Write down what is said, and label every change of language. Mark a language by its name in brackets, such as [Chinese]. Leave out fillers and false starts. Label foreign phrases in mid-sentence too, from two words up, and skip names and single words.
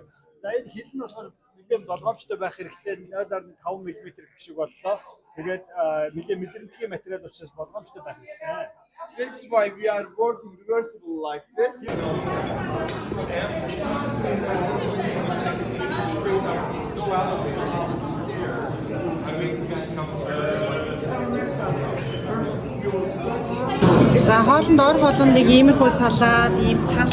[Mongolian] За энэ хил нь болохоор нэлээд болгоомжтой байх хэрэгтэй 0.5 мм гэх шиг боллоо. Тэгээд нэлээд мэдрэмтгий материал учраас болгоомжтой байх хэрэгтэй. [English] That's why we are working reversible like this. [Mongolian] За хоолнд ор болгоно нэг иймэрхүү салаад, ийм тал.